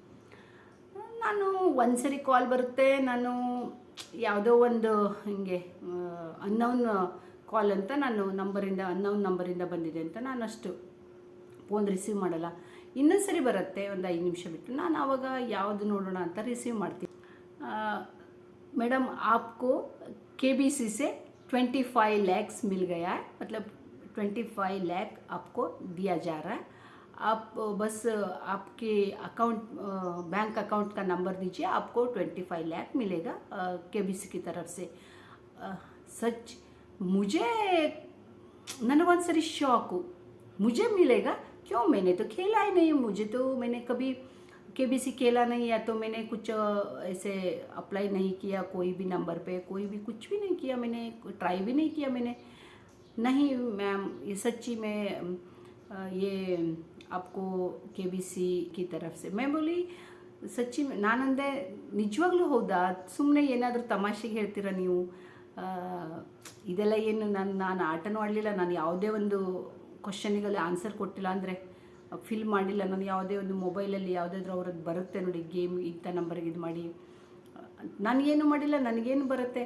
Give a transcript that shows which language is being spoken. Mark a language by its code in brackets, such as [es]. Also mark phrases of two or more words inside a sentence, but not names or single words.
[kn] ನಾನು ಒಂದು ಸರಿ ಕಾಲ್ ಬರುತ್ತೆ, ನಾನು ಯಾವುದೋ ಒಂದು ಹಿಂಗೆ [en] unknown call [kn] ಅಂತ ನಾನು ಅನ್ನೌನ್ ನಂಬರಿಂದ ಬಂದಿದೆ ಅಂತ ನಾನು ಅಷ್ಟು [en] phone receive [kn] ಮಾಡಲ್ಲ. ಇನ್ನೊಂದು ಸರಿ ಬರುತ್ತೆ ಒಂದು 5 ನಿಮಿಷ ಬಿಟ್ಟು, ನಾನು ಆವಾಗ ಯಾವುದು ನೋಡೋಣ ಅಂತ ರಿಸೀವ್ ಮಾಡ್ತೀನಿ. ಮೇಡಮ್, [hi] आपको KBC से 25 लाख मिल गया है, मतलब 25 लाख आपको दिया जा रहा है. आप बस आपके [en] bank account [hi] का नंबर दीजिए, आपको 25 लाख मिलेगा KBC की तरफ से. सच मुझे [kn] ನನಗೊಂದು ಸರಿ ಶಾಕು, [hi] मुझे मिलेगा क्यों? मैंने तो खेला ही नहीं, मैंने कभी KBC खेला नहीं, या तो मैंने कुछ ऐसे अप्लाई नहीं किया कोई भी नंबर पे, कोई भी कुछ भी नहीं किया, मैंने ट्राई भी नहीं किया मैंने. नहीं मैम, ये सच्ची में ये आपको KBC की तरफ से. मैं बोली [kn] ಸಚ್ಚಿ, ನಾನಂದೆ ನಿಜವಾಗ್ಲೂ ಹೌದಾ? ಸುಮ್ಮನೆ ಏನಾದರೂ ತಮಾಷೆಗೆ ಹೇಳ್ತೀರಾ ನೀವು? ಇದೆಲ್ಲ ಏನು ನಾನು ಆಟನೂ ಆಡಲಿಲ್ಲ, ನಾನು ಯಾವುದೇ ಒಂದು ಕ್ವಶನಿಗೆಲ್ಲ ಆನ್ಸರ್ ಕೊಟ್ಟಿಲ್ಲ, ಅಂದರೆ ಫಿಲ್ ಮಾಡಿಲ್ಲ. ನಾನು ಯಾವುದೇ ಒಂದು ಮೊಬೈಲಲ್ಲಿ ಯಾವುದಾದ್ರೂ ಅವ್ರದ್ದು ಬರುತ್ತೆ ನೋಡಿ, ಗೇಮ್ ಇಂಥ ನಂಬರ್ಗೆ ಇದು ಮಾಡಿ, ನನಗೇನು ಮಾಡಿಲ್ಲ, ನನಗೇನು ಬರುತ್ತೆ?